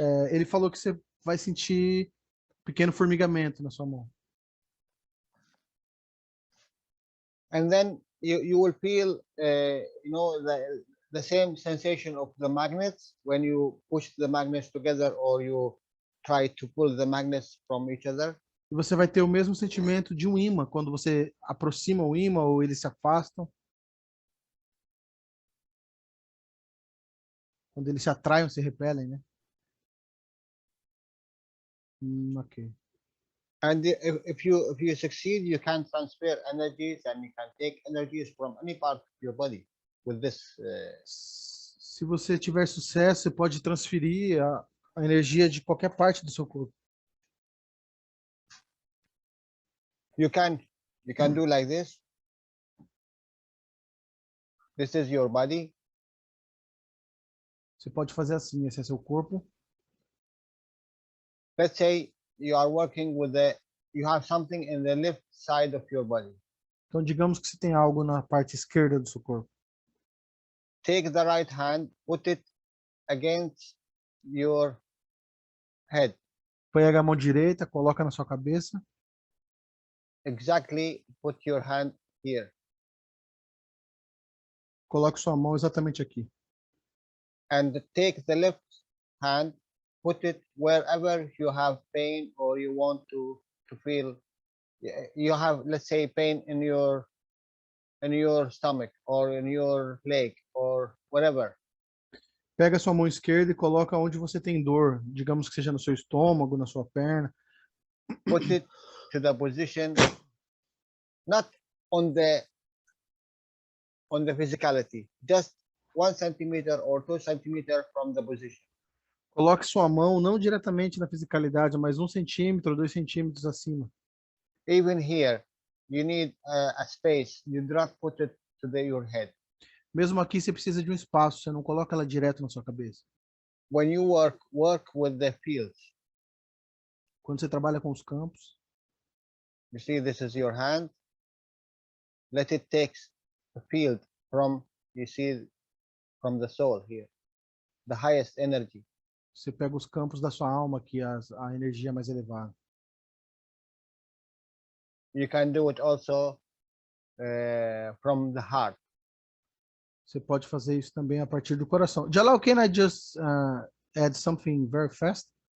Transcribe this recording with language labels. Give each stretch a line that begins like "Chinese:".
Portuguese: Ele falou que você vai sentir pequeno formigamento na sua mão.
English: And then you will feel the same sensation of the magnets when you push the magnets together or you try to pull the magnets from each other.
Portuguese: E você vai ter o mesmo sentimento de um ímã, quando você aproxima o ímã ou eles se afastam. Quando eles se atraem ou se repelem, né? Ok.
English: And if you succeed, you can transfer energies and you can take energies from any part of your body with this.
Portuguese: Se você tiver sucesso, você pode transferir a energia de qualquer parte do seu corpo.
English: You can do like this. This is your body.
Portuguese: Você pode fazer assim, esse é seu corpo.
English: Let's say you are working with you have something in the left side of your body.
Portuguese: Então, digamos que você tem algo na parte esquerda do seu corpo.
English: Take the right hand, put it against your head.
Portuguese: Pega a mão direita, coloca na sua cabeça.
English: Exactly, put your hand here.
Portuguese: Coloque sua mão exatamente aqui.
English: And take the left hand, put it wherever you have pain or you want to feel. You have, let's say, pain in your stomach or in your leg or whatever.
Portuguese: Pega a sua mão esquerda e coloca onde você tem dor. Digamos que seja no seu estômago, na sua perna.
English: Put it to the position, not on the physicality, just 1 centimeter or 2 centimeter from the position.
Portuguese: Coloque sua mão não diretamente na fisicalidade, mas 1 centímetro, 2 centímetros acima.
English: Even here, you need a space. You do not put it to your head.
Portuguese: Mesmo aqui, você precisa de um espaço. Você não coloca ela direto na sua cabeça.
English: When you work with the fields.
Portuguese: Quando você trabalha com os campos.
English: You see, this is your hand. Let it take the field from, you see, from the soul here, the highest energy.
Portuguese: Você pega os campos da sua alma, que é a energia mais elevada.
English: You can do it also from the heart.
Portuguese: Você pode fazer isso também a partir do coração.
English: Jalal, can I just add something very fast?